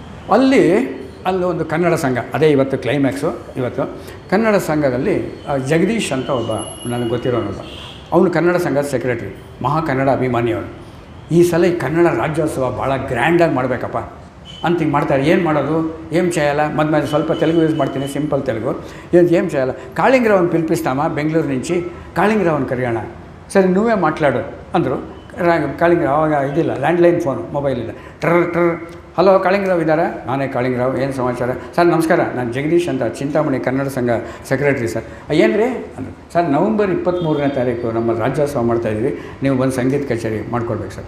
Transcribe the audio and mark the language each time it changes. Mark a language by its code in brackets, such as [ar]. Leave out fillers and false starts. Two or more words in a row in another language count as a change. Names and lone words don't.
[kn] ಅಲ್ಲಿ ಒಂದು ಕನ್ನಡ ಸಂಘ, ಅದೇ ಇವತ್ತು ಕ್ಲೈಮ್ಯಾಕ್ಸು. ಇವತ್ತು ಕನ್ನಡ ಸಂಘದಲ್ಲಿ ಜಗದೀಶ್ ಅಂತ ಒಬ್ಬ ನನಗೆ ಗೊತ್ತಿರೋನೊಬ್ಬ, ಅವನು ಕನ್ನಡ ಸಂಘದ ಸೆಕ್ರೆಟ್ರಿ, ಮಹಾ ಕನ್ನಡ ಅಭಿಮಾನಿ ಅವನು. ಈ ಸಲ ಈ ಕನ್ನಡ ರಾಜ್ಯೋತ್ಸವ ಭಾಳ ಗ್ರ್ಯಾಂಡಾಗಿ ಮಾಡಬೇಕಪ್ಪ ಅಂತ ಹಿಂಗೆ ಮಾಡ್ತಾರೆ. ಏನು ಮಾಡೋದು, [te] ఏం చేయాలా, మధ్య ಸ್ವಲ್ಪ తెలుగు యూజ్ ಮಾಡ್ತೀನಿ, సింపుల్ తెలుగు. ఏం చేయాలా, కాళింగరావుని పిలిపిస్తామా బెంగళూరు నుంచి, కాళింగరావుని కరియాణ, సరే నువ్వే మాట్లాడు ಅಂದರು. [kn] ಕಾಳಿಂಗರಾವ್ ಆವಾಗ ಇದಿಲ್ಲ, ಲ್ಯಾಂಡ್ಲೈನ್ ಫೋನು, ಮೊಬೈಲ್ ಇಲ್ಲ. ಟ್ರರ್ ಹಲೋ ಕಾಳಿಂಗರಾವ್ ಇದ್ದಾರಾ? ನಾನೇ ಕಾಳಿಂಗರಾವ್, ಏನು ಸಮಾಚಾರ? ಸರ್ ನಮಸ್ಕಾರ, ನಾನು ಜಗದೀಶ್ ಅಂತ, ಚಿಂತಾಮಣಿ ಕನ್ನಡ ಸಂಘ ಸೆಕ್ರೆಟ್ರಿ ಸರ್. ಏನು ರೀ ಅಂದರು. ಸರ್ ನವಂಬರ್ 23ನೇ ತಾರೀಕು ನಮ್ಮ ರಾಜ್ಯೋತ್ಸವ ಮಾಡ್ತಾಯಿದ್ವಿ, ನೀವು ಬಂದು ಸಂಗೀತ ಕಚೇರಿ ಮಾಡ್ಕೊಡ್ಬೇಕು ಸರ್.